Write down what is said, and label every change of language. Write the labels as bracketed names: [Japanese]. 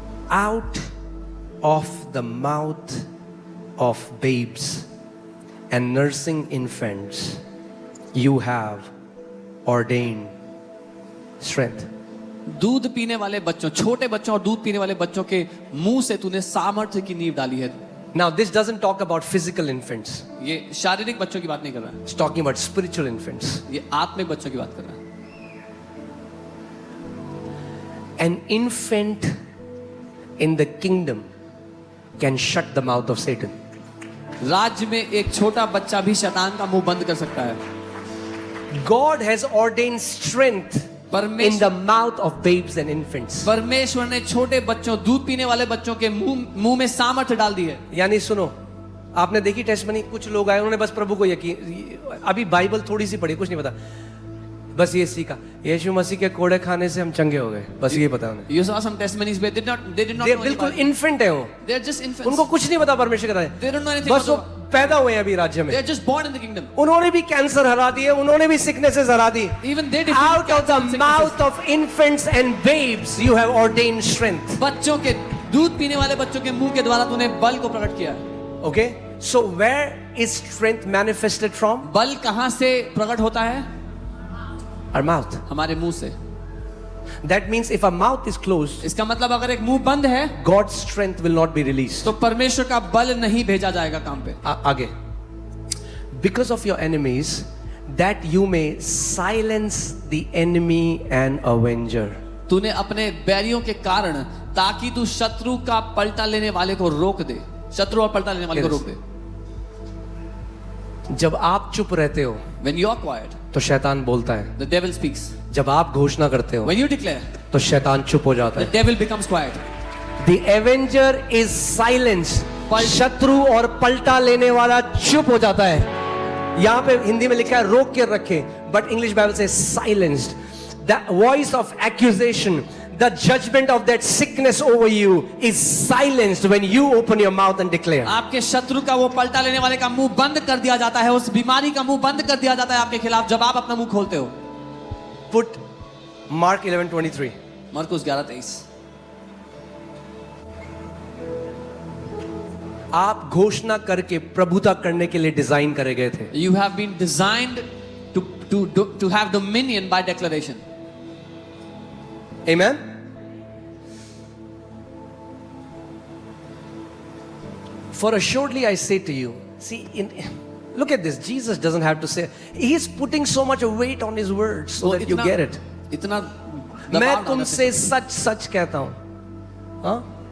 [English] Out of the mouth of babes and nursing infants, you have ordained strength. [Hindi] दूध पीने वाले बच्चों, छोटे बच्चों और दूध पीने वाले बच्चों के मुंह से तूने सामर्थ्य की नींव डाली है। [English] Now, this doesn't talk about physical infants. [Hindi] ये शारीरिक बच्चों की बात नहीं कर रहा है, [English] It's talking about spiritual infants. [Hindi] ये आत्मिक बच्चों की बात कर रहा है। [English] An infant in the kingdom can shut the mouth of Satan. [Hindi] राज्य में एक छोटा बच्चा भी शैतान का मुंह बंद कर सकता है। [English] God has ordained strength in the mouth of babes and infants. [Hindi] परमेश्वर ने छोटे बच्चों, दूध पीने वाले बच्चों के मुंह में सामर्थ्य डाल दी है। यानी सुनो, आपने देखी टेस्टमनी, कुछ लोग आए उन्होंने बस प्रभु को यकीन, अभी बाइबल थोड़ी सी पढ़ी, कुछ नहीं पता, बस ये सीखा यीशु मसीह के कोड़े खाने से हम चंगे हो गए, बस ये पता उन्हें। [English] You saw some testimonies where they did not know [Hindi] बिल्कुल [English] about- [Hindi] इन्फेंट है वो, [English] They're just infants. [Hindi] उनको कुछ नहीं पता परमेश्वर का [English] They don't know anything [Hindi] बस वो [English] about [Hindi] पैदा हुए हैं अभी राज्य में। [English] They're just born in the kingdom. [Hindi] उन्होंने भी कैंसर हरा दिए, उन्होंने भी सिकनेसेस हरा दी। [English] Even they defeated Out of cancer and the sicknesses. mouth of infants and babes you have ordained strength. [Hindi] बच्चों के, दूध पीने वाले बच्चों के मुंह के द्वारा तूने बल को प्रकट किया है। [English] Okay, so where is strength manifested from? [Hindi] बल कहां से प्रकट होता है? [English] Our mouth. [Hindi] हमारे मुंह से। [English] That means if our mouth is closed, [Hindi] इसका मतलब अगर एक मुंह बंद है [English] God's strength will not be released. [Hindi] तो परमेश्वर का बल नहीं भेजा जाएगा काम पे। आगे, [English] because of your enemies, that you may silence the enemy and avenger. [Hindi] तूने अपने बैरियों के कारण, ताकि तू शत्रु का पलटा लेने वाले को रोक दे, शत्रु और पलटा लेने वाले को रोक दे। जब आप चुप रहते हो [English] When you are quiet, [Hindi] तो शैतान बोलता है, [English] the devil speaks. [Hindi] जब आप घोषणा करते हो [English] When you declare, [Hindi] तो शैतान चुप हो जाता [English] the [Hindi] है। [English] devil becomes quiet. The avenger is silenced. [Hindi] शत्रु और पलटा लेने वाला चुप हो जाता है। यहाँ पे हिंदी में लिखा है रोक के रखे, बट इंग्लिश बाइबल से silenced. [English] The voice of accusation, the judgment of that sickness over you is silenced when you open your mouth and declare. [Hindi] आपके शत्रु का वो पलटा लेने वाले का मुंह बंद कर दिया जाता है, उस बीमारी का मुंह बंद कर दिया जाता है आपके खिलाफ जब आप अपना मुंह खोलते हो। [English] Put Mark 11:23. [Hindi] मरकुस 11:23। आप घोषणा करके प्रभुता करने के लिए डिजाइन करे गए थे। [English] You have been designed to have dominion by declaration. Amen. For assuredly I say to you, see, look at this. Jesus doesn't have to say. He's putting so much weight on his words so that you get it. [Hindi] इतना मैं तुमसे सच सच कहता हूं, हाँ?